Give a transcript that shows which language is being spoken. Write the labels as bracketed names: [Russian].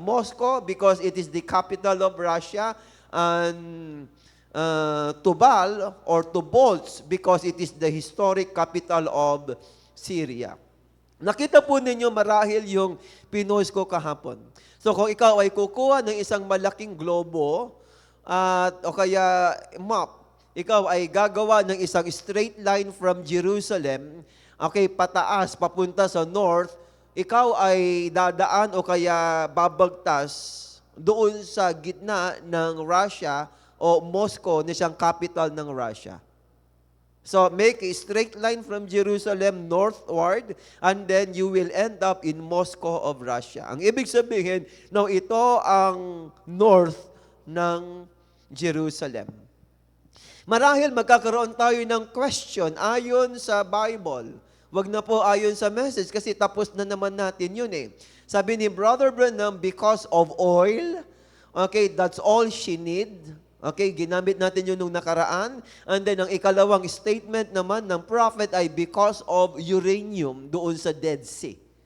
[English] Moscow because it is the capital of Russia, and Tubal or Tobolsk because it is the historic capital of Syria. [Filipino] Nakita po ninyo marahil yung pinost ko kahapon. So kung ikaw ay kukuha ng isang malaking globo o kaya map, ikaw ay gagawa ng isang straight line from Jerusalem, okay, pataas, papunta sa north, ikaw ay dadaan o kaya babagtas doon sa gitna ng Russia o Moscow na siyang capital ng Russia. [English] So, make a straight line from Jerusalem northward, and then you will end up in Moscow of Russia. [Filipino] Ang ibig sabihin, no, ito ang north ng Jerusalem. Marahil magkakaroon tayo ng question ayon sa Bible. Wag na po ayon sa message kasi tapos na naman natin yun eh. Sabi ni Brother Branham, [English] because of oil, okay, that's all she need. [Filipino] Okay, ginamit natin yun nung nakaraan. And then, ang ikalawang statement naman ng prophet ay because of uranium doon sa Dead Sea.